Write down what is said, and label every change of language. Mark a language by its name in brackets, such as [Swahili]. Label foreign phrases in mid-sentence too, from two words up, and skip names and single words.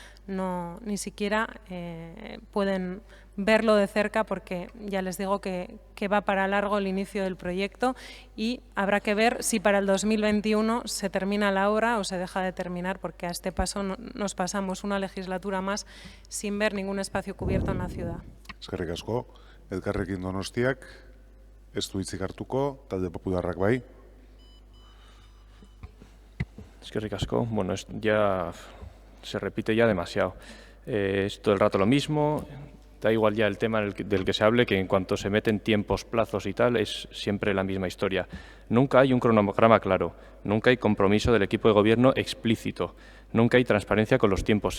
[Spanish] ni siquiera pueden verlo de cerca, porque ya les digo que va para largo el inicio del proyecto y habrá que ver si para el 2021 se termina la obra o se deja de terminar, porque a este paso nos pasamos una legislatura más sin ver ningún espacio cubierto en la ciudad. [Basque] Eskerrik asko, Elkarrekin Donostiak, ez du hitzik hartuko, talde popularrak bai. Eskerrik asko, bueno, [Spanish] ya se repite ya demasiado. Es todo el rato lo mismo. Da igual ya el tema del que se hable, que en cuanto se meten tiempos, plazos y tal, es siempre la misma historia. Nunca hay un cronograma claro, nunca hay compromiso del equipo de gobierno explícito, nunca hay transparencia con los tiempos.